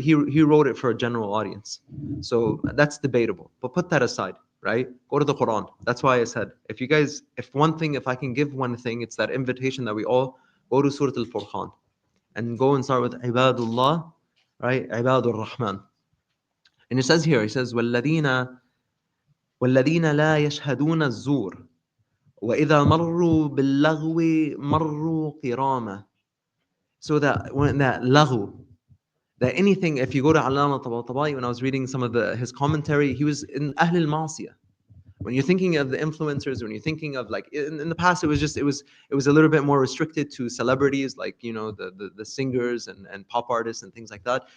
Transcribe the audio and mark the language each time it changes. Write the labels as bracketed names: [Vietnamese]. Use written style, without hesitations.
[English] He wrote it for a general audience, so that's debatable. But put that aside, right? Go to the Quran. That's why I said, if I can give one thing, it's that invitation that we all go to Surah Al-Furqan and go and start with Ibadullah, right? Ibadur Rahman. And it says here, it says, [Arabic] وَالَّذِينَ لَا يَشْهَدُونَ الزُّورَ وَإِذَا مَرُّوا بِاللَّغْوِ مَرُّوا قِرَامًا. [English] So that when that laghu, that anything, if you go to Allama Tabatabai, when I was reading some of his commentary, he was in Ahl al-Ma'siyah. When you're thinking of the influencers, when you're thinking of, like, in the past, it was a little bit more restricted to celebrities, like, the singers and pop artists and things like that.